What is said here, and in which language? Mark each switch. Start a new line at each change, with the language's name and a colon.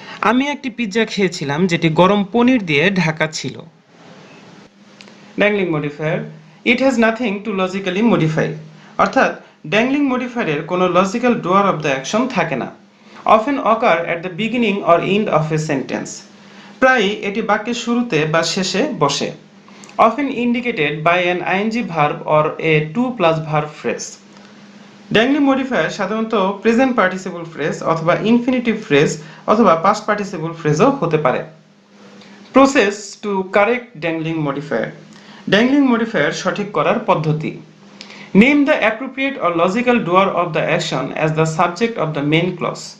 Bangla: আমি একটি পিৎজা খেয়েছিলাম যেটি গরম পনির দিয়ে ঢাকা ছিল।
English: Dangling modifier it has nothing to logically modify.
Bangla: অর্থাৎ ড্যাংলিং মডিফায়ারের কোনো লজিক্যাল ডুয়ার অফ দ্য অ্যাকশন থাকে না।
English: Often occur at the beginning or end of a sentence.
Bangla: প্রায়ই এটি বাক্যের শুরুতে বা শেষে বসে,
English: often indicated by an ing verb or a to plus verb phrase.
Bangla: Dangling modifier সাধারণত প্রেজেন্ট পার্টিসিপল ফ্রেজ অথবা ইনফিনিটিভ ফ্রেজ অথবা পাস্ট পার্টিসিপল ফ্রেজও হতে পারে।
English: Process to correct dangling modifier.
Bangla: Dangling modifier সঠিক করার পদ্ধতি।
English: Name the appropriate or logical doer of the action as the subject of the main clause.